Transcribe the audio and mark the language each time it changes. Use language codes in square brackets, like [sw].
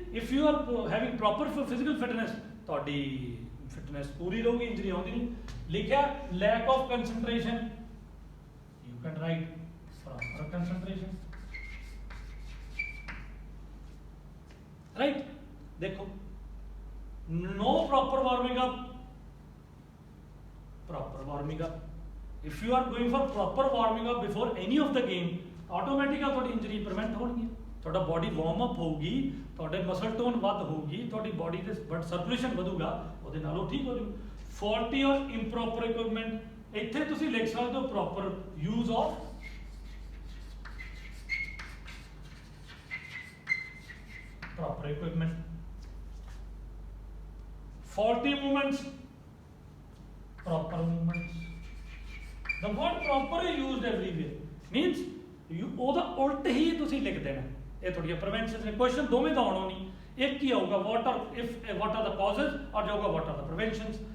[en] if you are having proper physical fitness, [pa] ਤੁਹਾਡੀ fitness ਪੂਰੀ ਰਹੂਗੀ, injury ਆਉਂਦੀ ਨਹੀਂ। [en] ਲਿਖਿਆ lack of concentration, you can write proper concentration, right. देखो no proper warming up, proper warming up. If you are going for proper warming up before any of the game, [hi] automatic थोड़ी injury prevent होगी, थोड़ा body warm up होगी, थोड़े muscle tone वध होगी, थोड़ी body के ब्लड सर्कुलेशन [pa] ਵਧੂਗਾ, ਉਹਦੇ ਨਾਲ ਉਹ ਠੀਕ ਹੋ ਜੂ। [en] faulty or improper equipment, [pa] ਇੱਥੇ ਤੁਸੀਂ ਲਿਖ ਸਕਦੇ ਹੋ [en] Proper use of proper equipment, faulty movements, proper movements। The word proper is used everywhere, means you [pa] ਉਹਦਾ ਉਲਟ ਹੀ ਤੁਸੀਂ ਲਿਖ ਦੇਣਾ। ਇਹ ਤੁਹਾਡੀਆਂ preventions ਨੇ, question ਦੋਵੇਂ ਦਾ ਆਉਣਾ ਨਹੀਂ, ਇੱਕ ਹੀ ਆਊਗਾ [en] what are the causes, [hi] और जो होगा [en] what are the preventions।